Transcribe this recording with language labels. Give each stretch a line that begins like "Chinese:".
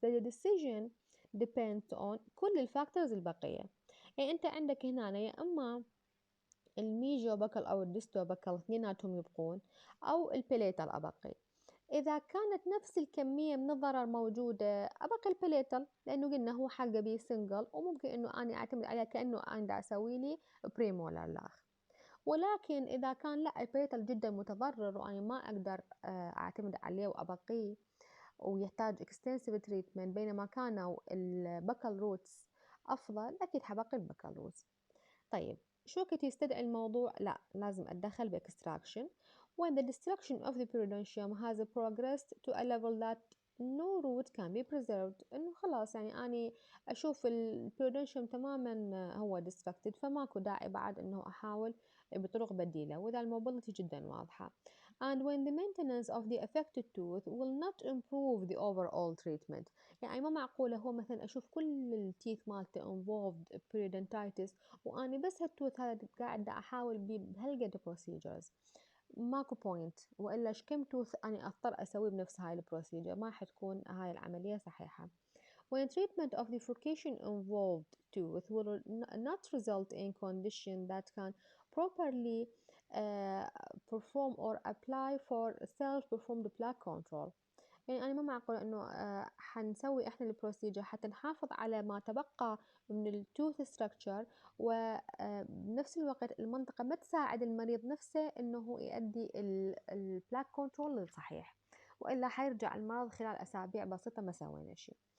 English: The decision depends on
Arabic: كل الفاكتورز البقية. يعني أنت عندك هنا يا إما الميجو بكل أو الديستو بكل اثنيناتهم يبقون، أو البليتال أبقي. إذا كانت نفس الكمية من الضرر موجودة أبقي البليتال، لأنه قلنا هو حلقة بي سنجل، وممكن إنه أنا أعتمد عليها كأنه أنا دا أسوي لي بريمولار لاخ. ولكن إذا كان لا البليتال جدا متضرر وأنا ما أقدر أعتمد عليه وأبقيه ويحتاج extensive treatment، بينما كانوا البكال روتس أفضل، أكيد حبقي البكال روتس. طيب شو وقت يستدعي الموضوع؟ لا لازم أتدخل بإكستراكشن
English: when the destruction of the periodontium has progressed to a level that no root can be preserved.
Arabic: إنه خلاص يعني أنا أشوف البيرودونشيوم تماما هو destructed، فماكو داعي بعد إنه أحاول بطرق بديلة، وإذا الموبيلتي جدا واضحة.
English: And when the maintenance of the affected tooth will not improve the overall treatment.
Arabic: يعني ما معقولة هو مثلا أشوف كل التيث مالته involved periodontitis وأنا بس هالتوث هذا قاعدة أحاول بهالقد procedures، ماكو بوينت، وإلا كم توث أنا أضطر أسوي بنفس هاي البروسيجر، ما حتكون هاي العملية صحيحة.
English: When treatment of the furcation involved tooth will not result in condition that can properly perform or apply for self-performed plaque control.
Arabic: يعني أنا ما معقول إنه حنسوي إحنا البروسيجر حتى نحافظ على ما تبقى من التوث ستراكشر، وبنفس الوقت المنطقة ما تساعد المريض نفسه إنه هو يؤدي البلاك كنترول الصحيح، وإلا حيرجع المرض خلال أسابيع بسيطة ما سوينا شيء.